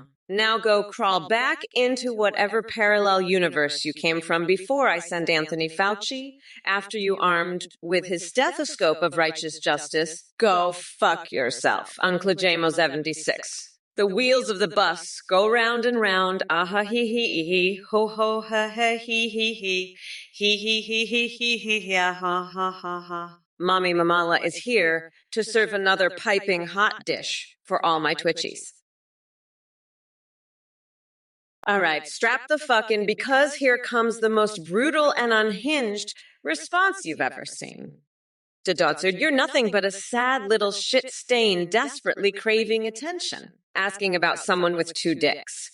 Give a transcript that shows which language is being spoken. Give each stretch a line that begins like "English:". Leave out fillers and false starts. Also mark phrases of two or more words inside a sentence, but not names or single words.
English: Now go crawl back into whatever parallel universe you came from before I send Anthony Fauci after you armed with his stethoscope of righteous justice. Go fuck yourself, Uncle JMO76. The wheels of the bus go round and round, ah-ha, hee, ho, ho, ha, ha, hee, hee, ha, ha, ha, ha. Mommy Mamala is here to serve another piping hot dish for all my twitchies. All right, strap the fuck in because here comes the most brutal and unhinged response you've ever seen. Dodzard, you're nothing but a sad little shit stain desperately craving attention, asking about someone with two dicks.